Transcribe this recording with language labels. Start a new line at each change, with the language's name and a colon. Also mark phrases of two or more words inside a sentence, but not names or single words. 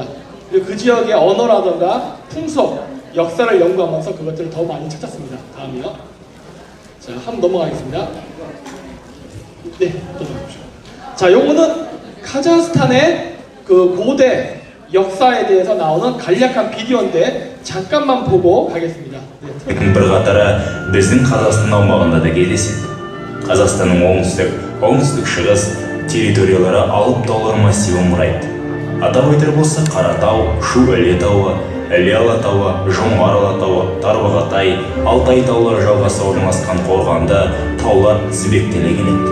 Korean: 그리고 그 지역의 언어라던가 풍속, 역사를 연구하면서 그것들을 더 많이 찾았습니다. 다음이요. 자, 한번 넘어가겠습니다. 네, 넘어가십시오. 자, 요거는 카자흐스탄의 그 고대 역사에 대해서 나오는 간략한 비디오인데 잠깐만 보고 가겠습니다. 네,
Kazakh: бірқатары біздің Қазақстан аумағында да кездеседі. Қазақстанның оңтүстік-шығыс территориялары алып таулар массивін құрайды. Атап айтар болсақ, Қаратау, Шу-Іле тауы, Іле-Алатауы, Жоңғар-Алатауы, Тарбағатай, Алтай таулары жалғаса орналасқан қорғанда таулар тізбектеле келеді.